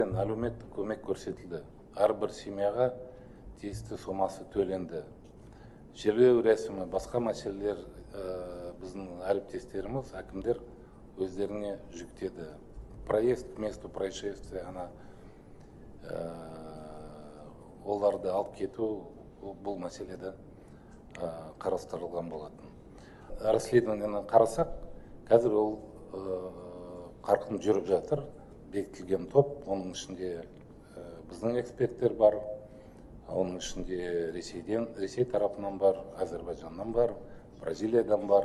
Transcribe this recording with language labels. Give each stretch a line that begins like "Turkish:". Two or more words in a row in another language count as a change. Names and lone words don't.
Kazakh: Әлеуметтік көмек көрсетілді. Әрбір семьяға тиісті сомасы төленді. Жерлеу рәсімі, басқа мәселелер біздің әріптестеріміз, әкімдер өздеріне жүктеді.
Russian: Проезд к месту происшествия,
Kazakh: оларды алып кету бұл мәселеде қарастырылған болатын. Расследованияны қарасақ, қазір ол қарқын жүріп жатыр. Бекітілген топ, оның ішінде біздің эксперттер бар, оның ішінде Ресей тарапынан бар, Әзербайжаннан бар, Бразилиядан бар.